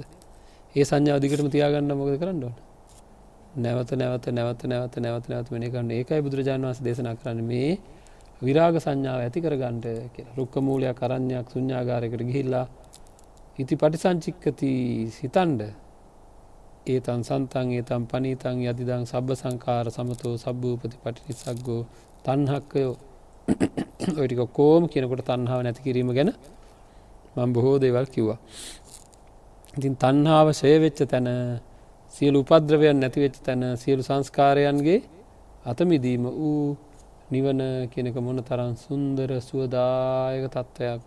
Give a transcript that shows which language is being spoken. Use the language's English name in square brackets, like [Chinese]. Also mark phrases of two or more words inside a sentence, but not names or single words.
[Sinhala] ඒ සංඥාව දිගටම තියාගන්න මොකද කරන්න ඕන? නැවත මෙනෙහි කරන්න. ඒකයි බුදුරජාණන් වහන්සේ දේශනා කරන්නේ මේ විරාග සංඥාව ඇති කරගන්න කියලා. රුක්ක මූලයක් අරණ්‍යයක් ශුන්‍යාගාරයකට ගිහිල්ලා [Pali] ඉති පටිසංචික්කති [Sinhala] හිතන්න. [Pali] ඒතං සන්තං ඒතං පනීතං යදිදං සබ්බ සංඛාර සමතෝ සබ්බූපති පටිනිස්සග්ගෝ තණ්හක්කයෝ. [Sinhala] ඔය ටික කොහොම කියනකොට තණ්හාව නැති කිරීම ගැන මම බොහෝ දේවල් කිව්වා. ඉතින් තණ්හාව ඡය වෙච්ච තැන සියලු උපද්‍රවයන් නැති වෙච්ච තැන සියලු සංස්කාරයන්ගේ අත මිදීම වූ නිවන කියනක මොන තරම් සුන්දර සුවදායක තත්ත්වයක්ද?